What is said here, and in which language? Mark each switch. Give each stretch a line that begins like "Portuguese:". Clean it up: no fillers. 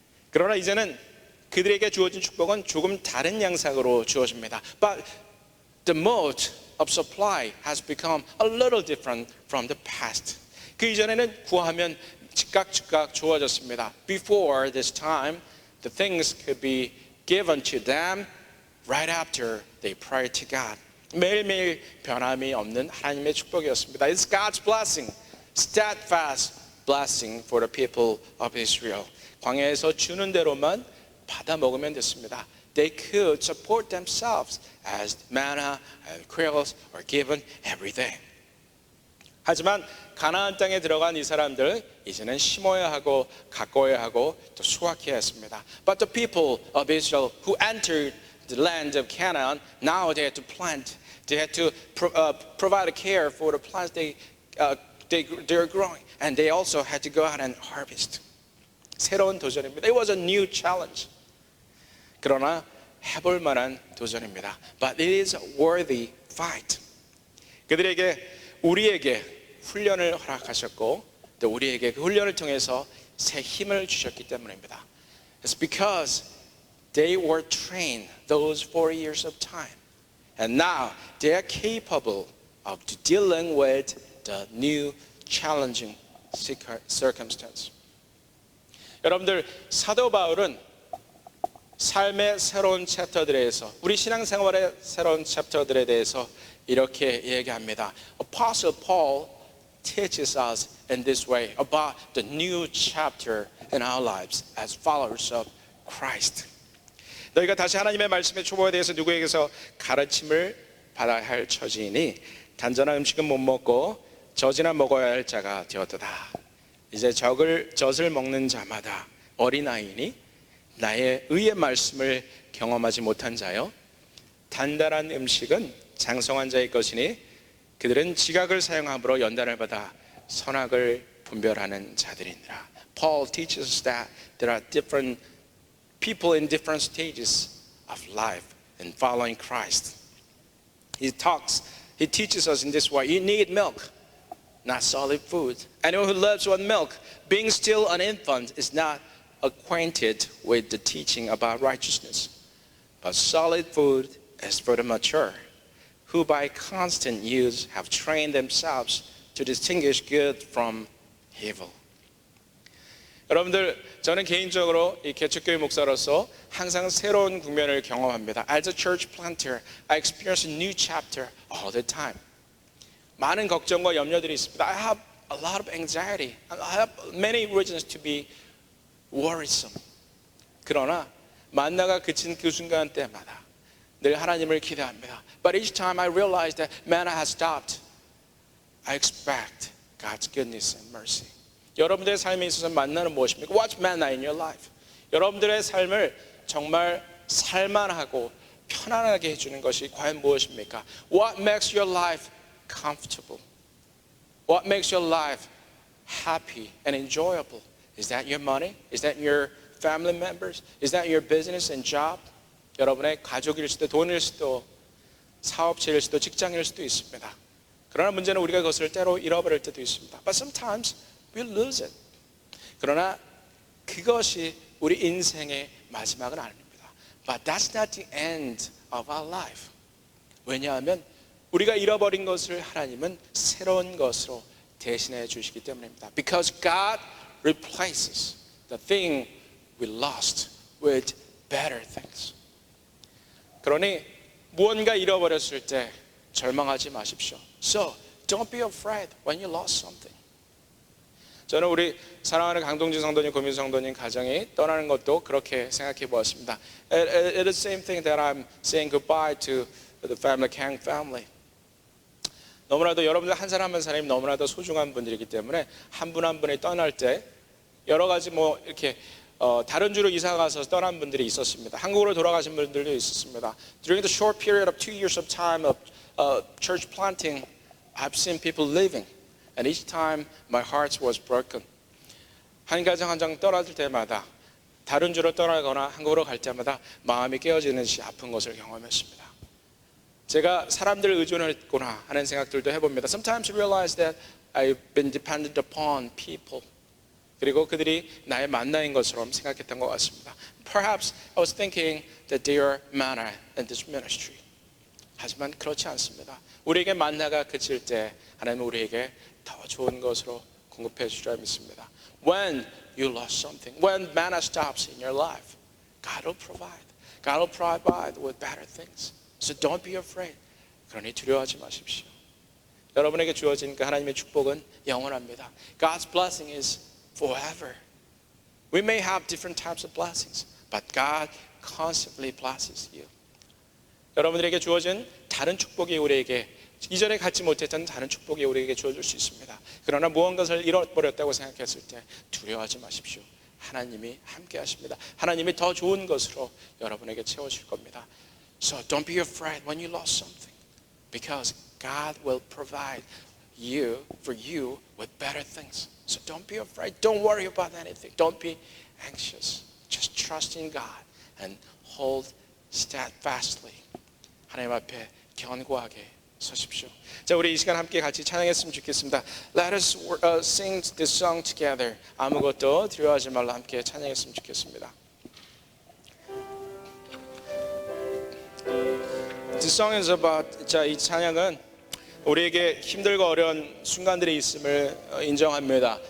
Korean: 그러나 이제는 그들에게 주어진 축복은 조금 다른 양상으로 주어집니다.
English: But the mode of supply has become a little different from the past.
Korean: 그 이전에는 구하면 즉각 주어졌습니다.
English: Before this time, the things could be given to them right after they prayed to God.
Korean: 매일매일 변함이 없는 하나님의 축복이었습니다.
English: It's God's blessing, steadfast blessing for the people of Israel.
Korean: 광야에서 주는 대로만 받아 먹으면 됐습니다.
English: They could support themselves as manna and quails were given every day.
Korean: 하지만 가나안 땅에 들어간 이 사람들 이제는 심어야 하고 가꿔야 하고 또 수확해야 했습니다.
English: But the people of Israel who entered the land of Canaan, now they had to plant. They had to provide care for the plants they're growing, and they also had to go out and harvest.
Korean: 새로운 도전입니다.
English: It was a new challenge.
Korean: 그러나 해볼 만한 도전입니다.
English: But it is a worthy fight.
Korean: 우리에게 훈련을 허락하셨고 또 우리에게 그 훈련을 통해서 새 힘을 주셨기 때문입니다.
English: It's because they were trained those 4 years of time. And now they are capable of dealing with the new challenging circumstance.
Korean: 여러분들, 사도 바울은 삶의 새로운 챕터들에서 우리 신앙생활의 새로운 챕터들에 대해서 이렇게 얘기합니다.
English: Apostle Paul teaches us in this way about the new chapter in our lives as followers of Christ.
Korean: 너희가 다시 하나님의 말씀의 초보에 대해서 누구에게서 가르침을 받아야 할 처지이니 단전한 음식은 못 먹고 젖이나 먹어야 할 자가 되었도다. 이제 젖을 먹는 자마다 어린아이니 나의 의의 말씀을 경험하지 못한 자여 단단한 음식은 장성한 자의 것이니 그들은 지각을 사용함으로 연단을 받아 선악을 분별하는 자들이니라.
English: Paul teaches us that there are different people in different stages of life in following Christ. He teaches us in this way. You need milk, not solid food. Anyone who lives on milk, being still an infant, is not acquainted with the teaching about righteousness. But solid food is for the mature, who by constant use have trained themselves to distinguish good from evil.
Korean: 여러분들, 저는 개인적으로 이 개척교회 목사로서 항상 새로운 국면을 경험합니다.
English: As a church planter, I experience a new chapter all the time.
Korean: 많은 걱정과 염려들이 있습니다.
English: I have a lot of anxiety. I have many reasons to be worrisome.
Korean: 그러나 만나가 그친 그 순간 때마다 늘 하나님을 기대합니다.
English: But each time I realize that manna has stopped, I expect God's goodness and mercy.
Korean: 여러분들의 삶에 있어서 만나는 무엇입니까?
English: What's manna in your life?
Korean: 여러분들의 삶을 정말 살만하고 편안하게 해주는 것이 과연 무엇입니까?
English: What makes your life comfortable? What makes your life happy and enjoyable? Is that your money? Is that your family members? Is that your business and job?
Korean: 여러분의 가족일 수도, 돈일 수도, 사업체일 수도, 직장일 수도 있습니다. 그러나 문제는 우리가 그것을 때로 잃어버릴 때도 있습니다.
English: But sometimes we lose it.
Korean: 그러나 그것이 우리 인생의 마지막은 아닙니다.
English: But that's not the end of our life.
Korean: 왜냐하면 우리가 잃어버린 것을 하나님은 새로운 것으로 대신해 주시기 때문입니다.
English: Because God replaces the thing we lost with better things.
Korean: 그러니 무언가 잃어버렸을 때 절망하지 마십시오.
English: So don't be afraid when you lost something.
Korean: 저는 우리 사랑하는 강동진 성도님, 고민 성도님 가정이 떠나는 것도 그렇게 생각해 보았습니다.
English: It is the same thing that I'm saying goodbye to the family, Kang family.
Korean: 너무나도 여러분들 한 사람 한 사람이 너무나도 소중한 분들이기 때문에 한 분 한 분이 떠날 때 여러 가지 뭐 이렇게 다른 주로 이사 가서 떠난 분들이 있었습니다. 한국으로 돌아가신 분들도 있었습니다.
English: During the short period of 2 years of time of church planting, I've seen people leaving. And each time my heart was broken.
Korean: 한 가정 한 장 떠날 때마다 다른 주로 떠나거나 한국으로 갈 때마다 마음이 깨어지는 시 아픈 것을 경험했습니다. 제가 사람들을 의존했구나 하는 생각들도 해봅니다.
English: Sometimes I realize that I've been dependent upon people.
Korean: 그리고 그들이 나의 만나인 것처럼 생각했던 것 같습니다.
English: Perhaps I was thinking that they are manna in this ministry.
Korean: 하지만 그렇지 않습니다. 우리에게 만나가 그칠 때 하나님은 우리에게 더 좋은 것으로 공급해 주리라 믿습니다.
English: When you lost something, when manna stops in your life, God will provide. God will provide with better things. So don't be afraid.
Korean: 그러니 두려워하지 마십시오. 여러분에게 주어진 그 하나님의 축복은 영원합니다.
English: God's blessing is forever. We may have different types of blessings, but God constantly blesses you.
Korean: 여러분들에게 주어진 다른 축복이 우리에게 이전에 갖지 못했던 다른 축복이 우리에게 주어질 수 있습니다. 그러나 무언가를 잃어버렸다고 생각했을 때 두려워하지 마십시오. 하나님이 함께 하십니다. 하나님이 더 좋은 것으로 여러분에게 채워줄 겁니다.
English: So don't be afraid when you lost something, because God will provide for you with better things. So don't be afraid. Don't worry about anything. Don't be anxious. Just trust in God and hold steadfastly.
Korean: 하나님 앞에 견고하게 서십시오. 자, 우리 이 시간 함께 같이 찬양했으면 좋겠습니다.
English: Let us sing this song together.
Korean: 아무것도 두려워하지 말라 함께 찬양했으면 좋겠습니다.
English: This song is about,
Korean: 자, 이 찬양은 우리에게 힘들고 어려운 순간들이 있음을 인정합니다.